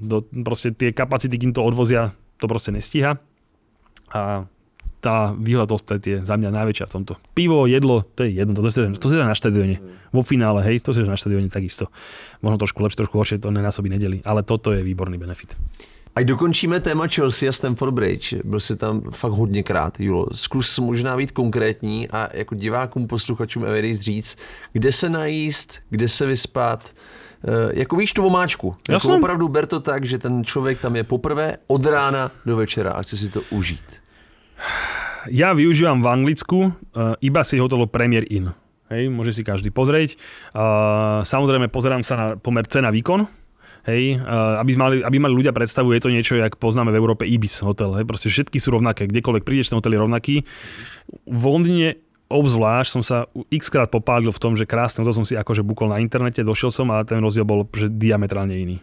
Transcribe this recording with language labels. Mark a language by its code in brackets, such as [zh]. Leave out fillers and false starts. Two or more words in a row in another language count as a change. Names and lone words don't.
[sk] Proste tie kapacity, kým to odvozia, to proste nestíha. A tá výhľad hospitality je za mňa najväčšia v tomto. Pivo, jedlo, to je jedno, to si dá na štadióne. Vo finále, hej, to si dá na štadióne takisto. Možno trošku lepšie, trošku horšie, to nenásobí nedeli, ale toto je výborný benefit. [cs] Ať dokončíme téma Chelsea a Stamford Bridge. Byl jsi tam fakt hodněkrát, Julo. Zkus možná být konkrétní a jako divákům, posluchačům Everdays říct, kde se najíst, kde se vyspat. Jako víš tu omáčku. Jako opravdu ber to tak, že ten člověk tam je poprvé od rána do večera a chce si to užít. [sk] Ja využívam v Anglicku iba si hotelu Premier Inn. Hej, môže si každý pozrieť. Samozrejme pozerám sa na pomer cena výkon. Hej, aby mali ľudia predstavu, je to niečo, jak poznáme v Európe Ibis hotel. Hej, proste všetky sú rovnaké, kdekoľvek prídeš, ten hotel je rovnaký. V Londýne obzvlášť som sa x-krát popálil v tom, že krásne hotel som si akože bukol na internete, došiel som a ten rozdiel bol že diametrálne iný.